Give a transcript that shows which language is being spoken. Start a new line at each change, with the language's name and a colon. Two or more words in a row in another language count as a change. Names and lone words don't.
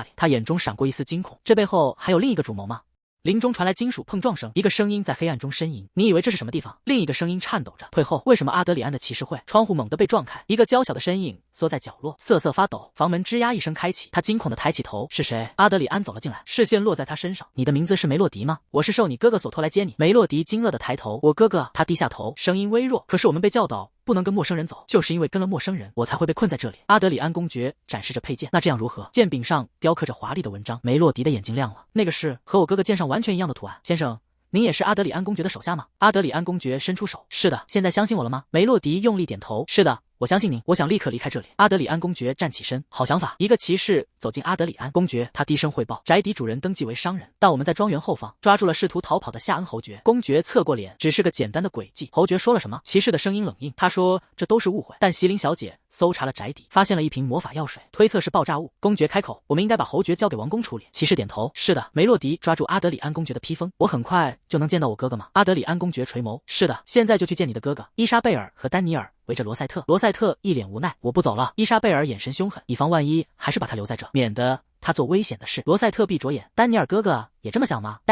Chinese: 他眼中閃過一絲驚恐，這背後還有另一個主謀嗎？林中傳來金屬碰撞聲，一個聲音在黑暗中呻吟，你以為這是什麼地方？另一個聲音顫抖着，退後。為什麼阿德里安的騎士會？窗戶猛地被撞開，一個嬌小的身影縮在角落，瑟瑟發抖。房門吱呀一聲開啟，他驚恐地抬起頭，是誰？阿德里安走了進來，視線落在他身上，你的名字是梅洛迪嗎？我是受你哥哥所托來接你。梅洛迪驚愕地抬頭，我哥哥。他低下頭，聲音微弱，可是我們被教導不能跟陌生人走，就是因為跟了陌生人，我才會被困在這裡。阿德里安公爵展示着佩劍，那這樣如何？劍柄上雕刻着華麗的文章。梅洛迪的眼睛亮了，那個是和我哥哥劍上完全一樣的圖案。先生，您也是阿德里安公爵的手下嗎？阿德里安公爵伸出手，是的。現在相信我了嗎？梅洛迪用力點頭，是的，我相信您，我想立刻離開這裡。阿德里安公爵站起身，好想法。一個騎士走進阿德里安公爵，他低聲匯報，宅邸主人登記為商人，但我們在莊園後方抓住了試圖逃跑的夏恩侯爵。公爵側過臉，只是個簡單的詭計。侯爵說了什麼？騎士的聲音冷硬，他說這都是誤會，但席琳小姐搜查了宅邸，發現了一瓶魔法藥水，推測是爆炸物。公爵開口，我們應該把侯爵交給王宮處理。騎士點頭，是的。梅洛迪抓住阿德里安公爵的披風，我很快就能見到我哥哥嗎？阿德里安公爵垂眸，是的，現在就去見你的哥哥。伊莎貝爾和丹尼爾圍着羅塞特，羅塞特一臉無奈，我不走了。伊莎貝爾眼神凶狠，以防萬一，還是把他留在這，免得他做危險的事。羅塞特閉着眼，丹尼爾哥哥也這麼想嗎？